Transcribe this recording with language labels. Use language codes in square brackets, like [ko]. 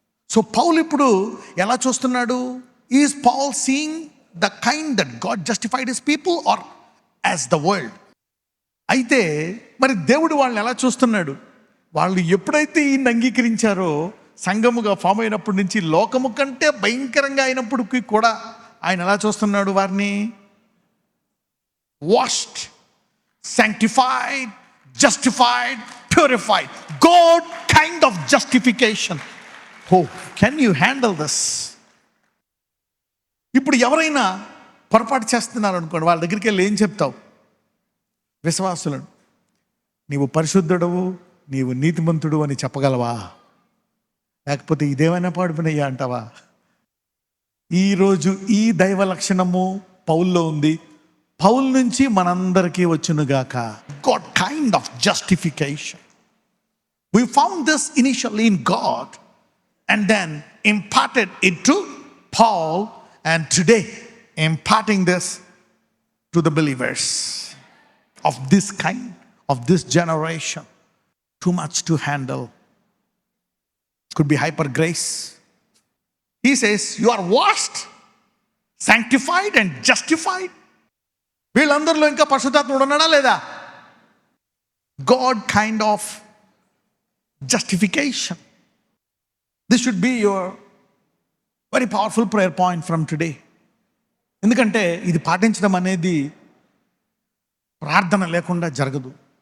[te] So పౌలు ఇప్పుడు ఎలా చూస్తున్నాడు? [en] Is Paul seeing the kind that God justified his people are as the world? [te] అయితే మరి దేవుడు వాళ్ళని ఎలా చూస్తున్నాడు? వాళ్ళు ఎప్పుడైతే ఈయన్ని అంగీకరించారో, సంఘముగా ఫామ్ అయినప్పటి నుంచి లోకము కంటే భయంకరంగా అయినప్పటికీ కూడా ఆయన ఎలా చూస్తున్నాడు? [en] వారిని washed, sanctified, justified, purified. God kind of justification. Oh, can you handle this? [te] ఇప్పుడు ఎవరైనా పొరపాటు చేస్తున్నారు అనుకోండి, వాళ్ళ దగ్గరికి వెళ్ళి ఏం చెప్తావు? విశ్వాసులను నీవు పరిశుద్ధుడవు, నీవు నీతిమంతుడు అని చెప్పగలవా? లేకపోతే ఇదేమైనా పాడుకునయ్యా అంటావా? ఈరోజు ఈ దైవ లక్షణము పౌల్లో ఉంది. పౌల్ నుంచి మనందరికీ వచ్చునుగాక. [en] God kind of justification. We found this initially in God and then imparted it to Paul, and today imparting this to the believers of this kind, of this generation. Too much to handle. Could be hyper grace. He says you are washed, sanctified and justified. [te] వీళ్ళందరిలో ఇంకా పరిశుద్ధాత్ముడు ఉన్నాడా లేదా? [en] God kind of justification. This should be your very powerful prayer point from today. [te] ఎందుకంటే ఇది పాటించడం అనేది ప్రార్థన లేకుండా జరగదు.